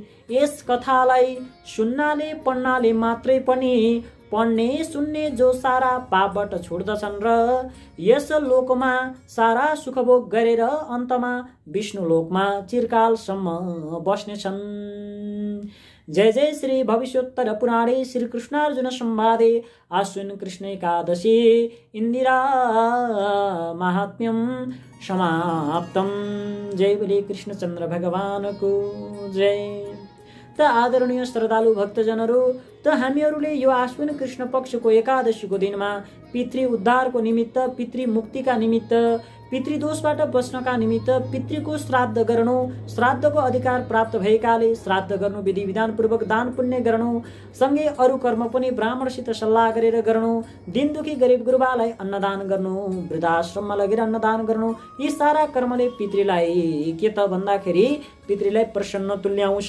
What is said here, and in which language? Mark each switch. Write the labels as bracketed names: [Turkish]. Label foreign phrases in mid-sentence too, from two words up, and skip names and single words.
[Nepali] यस कथालाई सुन्नाले पढ्नाले मात्रै पनि पढ्ने सुन्ने जो सारा पापबाट छुट्दछन् र यस लोकमा सारा सुखभोग गरेर अन्तमा विष्णु लोकमा चिरकालसम्म बस्नेछन्। [Sanskrit] जय जय श्री भविष्योत्तर पुराणे श्री कृष्णार्जुन संवादे आश्विन कृष्ण एकादशी इंदिरा महात्म्यम समाप्तम। [Hindi] जय बोले कृष्णचन्द्र भगवान को जय। [Nepali] त आदरणीय श्रद्धालु भक्तजनहरू, त हामीहरूले यो आश्विन कृष्ण पक्षको एकादशीको दिनमा पितृ उद्धारको निमित्त, पितृ मुक्तिका निमित्त, पितृदोषबाट बच्नका निमित्त पितृको श्राद्ध गर्नु, श्राद्धको अधिकार प्राप्त भएकाले श्राद्ध गर्नु, विधि विधानपूर्वक दान पुण्य गर्नु, सँगै अरू कर्म पनि ब्राह्मणसित सल्लाह गरेर गर्नु, दिन दुखी गरिब गुरुबालाई अन्नदान गर्नु, वृद्धाश्रममा लगेर अन्नदान गर्नु, यी सारा कर्मले पितृलाई के त भन्दाखेरि पितृलाई प्रसन्न तुल्याउँछ।